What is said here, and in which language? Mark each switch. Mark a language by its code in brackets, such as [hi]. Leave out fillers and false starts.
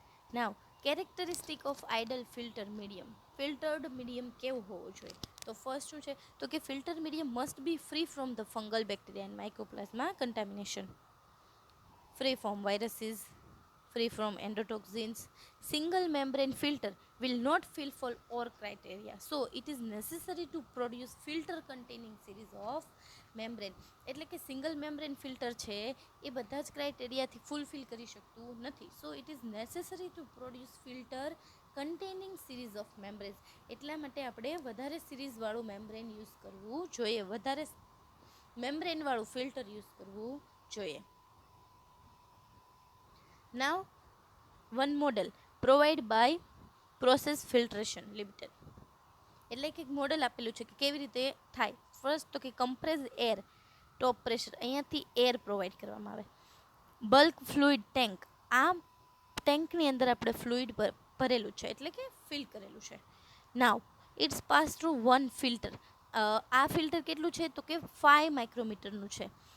[en] Now characteristic of ideal filter medium. [gu] Filtered medium કેવું હોવું જોઈએ તો ફર્સ્ટ શું છે તો કે [en] Filter medium must be free from the fungal, bacteria and microplasma contamination, free from viruses, free from endotoxins. Single membrane filter will not fulfill all criteria. So it is necessary to produce filter containing series of membrane. [gu] એટલે કે single membrane filter છે એ બધા જ ક્રાઇટેરિયાથી fulfil કરી શકતું નથી. [en] So it is necessary to produce filter containing series of membranes. [gu] એટલા માટે આપણે વધારે સિરીઝવાળું મેમ્બ્રેન યુઝ કરવું જોઈએ, વધારે મેમ્બ્રેનવાળું ફિલ્ટર યુઝ કરવું જોઈએ. [en] Now, one model provided by Process Filtration Limited. [gu] એટલે કે એક મોડેલ આપેલું છે કે કેવી રીતે થાય. ફર્સ્ટ તો કે કમ્પ્રેસ એર ટોપ પ્રેશર, અહીંયાથી એર પ્રોવાઈડ કરવામાં આવે. બલ્ક ફ્લુઇડ ટેન્ક, આ ટેન્કની અંદર આપણે ફ્લુઇડ ભરેલું છે એટલે કે ફિલ કરેલું છે. [en] Now it's pass through one filter. [gu] આ ફિલ્ટર કેટલું છે તો કે 5 માઇક્રોમીટરનું છે.